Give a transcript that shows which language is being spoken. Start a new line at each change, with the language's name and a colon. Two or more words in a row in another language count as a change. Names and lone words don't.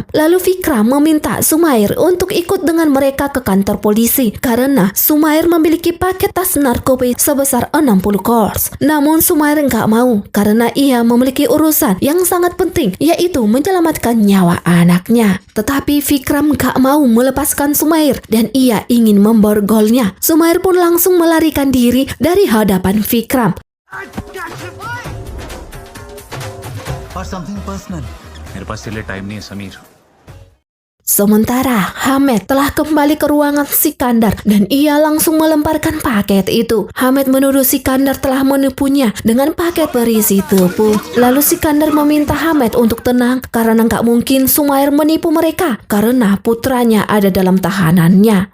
Indonesian: Lalu Vikram meminta Sumair untuk ikut dengan mereka ke kantor polisi karena Sumair memiliki paket tas narkoba sebesar 60 kors. Namun Sumair nggak mau karena ia memiliki urusan yang sangat penting, yaitu menyelamatkan nyawa anaknya. Tetapi Vikram nggak mau melepaskan Sumair dan ia ingin memborgolnya. Sumair pun langsung melarikan diri dari hadapan Vikram.
English: और something personal
Hindi: मेरे पास तेरे लिए टाइम नहीं है समीर
Indonesian: Sementara Hamed telah kembali ke ruangan Sikandar dan ia langsung melemparkan paket itu. Hamed menuduh Sikandar telah menipunya dengan paket berisi tepung. Lalu Sikandar meminta Hamed untuk tenang karena nggak mungkin Sumair menipu mereka karena putranya ada dalam tahanannya.